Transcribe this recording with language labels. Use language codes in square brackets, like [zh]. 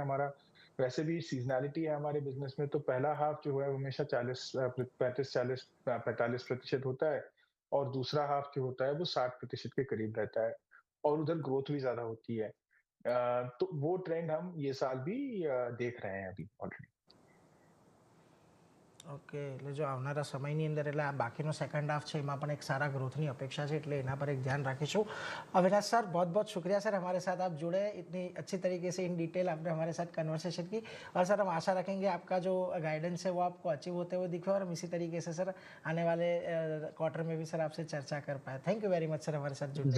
[hi] हमारा वैसे भी सीज़नैलिटी है हमारे बिज़नेस में, तो पहला हाफ जो है वो हमेशा 45 होता है और दूसरा हाफ जो होता है वो 60% के करीब रहता है। और उधर ग्रोथ भी ज़्यादा होती है। तो वो ट्रेंड हम ये साल भी देख रहे हैं अभी ऑलरेडी। [gu] ઓકે એટલે જો આવનારા સમયની અંદર એટલે આ બાકીનો સેકન્ડ હાફ છે એમાં પણ એક સારા ગ્રોથની અપેક્ષા છે એટલે એના પર એક ધ્યાન રાખીશું। [hi] अविनाश सर बहुत बहुत शुक्रिया सर हमारे साथ आप जुड़े, इतनी अच्छी तरीके से इन डिटेल आपने हमारे साथ कन्वर्सेशन की और सर हम आशा रखेंगे आपका जो गाइडेंस है वो आपको अचीव होते हुए दिखे और हम इसी तरीके से सर आने वाले क्वार्टर में भी सर आपसे चर्चा कर पाए। Thank you very much sir हमारे साथ जुड़ने के